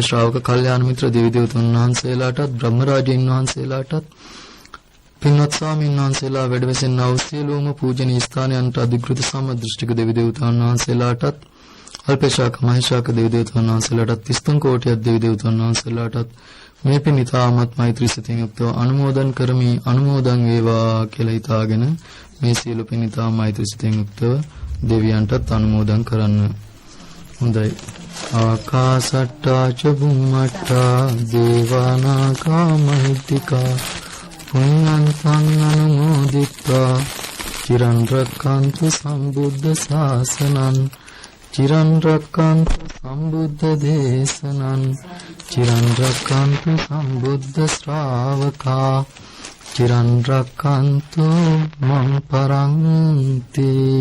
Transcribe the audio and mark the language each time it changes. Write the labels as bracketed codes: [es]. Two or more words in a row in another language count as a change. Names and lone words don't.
[si] ශ්‍රාවක කල්යාණ මිත්‍ර දෙවි දේවතුන් වහන්සේලාටත් බ්‍රහ්ම රාජීන් වහන්සේලාටත් පින්වත් ස්වාමීන් වහන්සේලා වැඩවසෙනා වූ සියලුම පූජනීය ස්ථානයන්ට අධිකෘත සම්දෘෂ්ටික දෙවි දේවතුන් වහන්සේලාටත් අල්පේශාක මහේශාක දෙවි දේවතුන් වහන්සේලාටත් 33 කෝටියක් දෙවි දේවතුන් වහන්සේලාටත් මේ පින් ඉතාමත් මෛත්‍රී සිතින් යුක්තව අනුමෝදන් කරමි අනුමෝදන් වේවා කියලා හිතාගෙන මේ සියලු පින් ඉතාම මෛත්‍රී සිතින් යුක්තව දෙවියන්ටත් අනුමෝදන් කරන්න. හොඳයි. [pi] ආකාසට්ටා ච බුම්මට්ටා දේවානාගා මහිත්‍තිකා පුඤ්ඤන්තං අනුමෝදිත්වා චිරන් රක්ඛන්තු සම්බුද්ධ ශාසනං චිරන් රක්ඛන්තු සම්බුද්ධ දේශනං චිරන් රක්ඛන්තු සම්බුද්ධ ශ්‍රාවකා චිරන් රක්ඛන්තු මං පරන්ති.